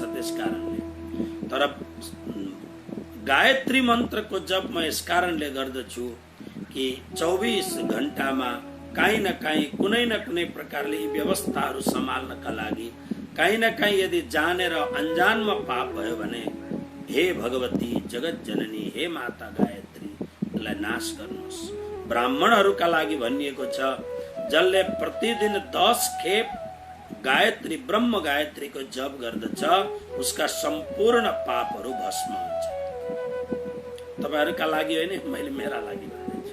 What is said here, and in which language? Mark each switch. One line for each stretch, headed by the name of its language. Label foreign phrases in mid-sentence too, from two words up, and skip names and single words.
Nepali: त्यसकारणले तर गायत्री मन्त्रको जप म यसकारणले गर्दछु कि 24 घण्टामा काहीँ न काहीँ कुनै न कुनै प्रकारले यी व्यवस्थाहरू सम्हाल्नका लागि काहीँ न काहीँ यदि जानेर अनजानमा पाप भयो भने हे भगवती जगत जननी, हे माता गायत्री, लाई नाश गर्नुहोस्। ब्राह्मणहरूका लागि भनिएको छ, जसले प्रतिदिन 10 खेप गायत्री, ब्रह्म गायत्रीको जप गर्दछ उसका सम्पूर्ण पापहरू भस्म हुन्छ। तपाईहरुका लागि होइन, मैले मेरा लागि भन्दैछु।